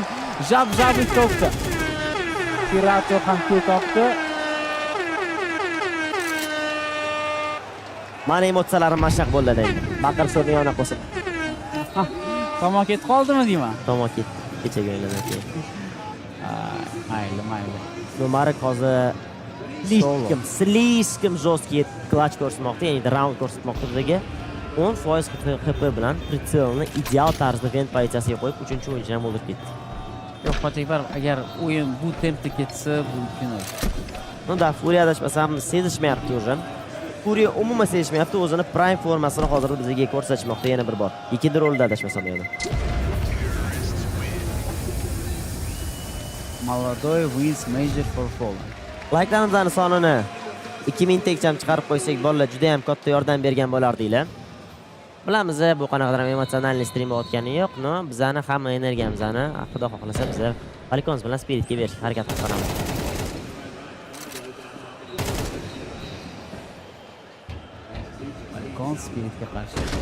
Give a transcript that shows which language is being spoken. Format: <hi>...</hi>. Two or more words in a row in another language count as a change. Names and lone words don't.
<uz>Jab topdi. Sirato ham kill topdi. Mana emotsiyalarim mashaq bo'ladi endi. Baqir so'rni yona qo'sib. Tomon ketib qoldimi deyman? Tomon ketdi. Kechagi o'yinlardan keyin. Mayli. Bu Marek hozir</uz> <ru>слишком жесткий клатч</ru> <uz>ko'rsatmoqda, ya'ni round ko'rsatmoqda bizga. 10% HP bilan pritselni ideal tarzda vent pozitsiyasiga qo'yib 3-o'yinchini ham o'ldirib ketdi. Yo'q, Qochakbar, agar o'yin bu tempda ketsa, bu final. Da, Furia adashmasam sezishmayapti o'zi. Furia umuman sezishmayapti, o'zini prime formasini hozirda bizga ko'rsatmoqda yana bir bor. Ikkinchi rolda adashmasam yana.</uz> <en>Maladoy wins major for Falcons.</en> <uz>Like'larimizni sonini 2000 tekcham chiqarib qo'ysak, bolalar juda ham katta yordam bergan bo'lardinglar. Bilamiz, bu qanaqadir emotsional stream o'tgani yo'q, no, bizani hamma energiyamizni, xudo xohlasa biz Falcons bilan Spiritga berishga harakat qilamiz. Falcons Spiritga qarshi.</uz>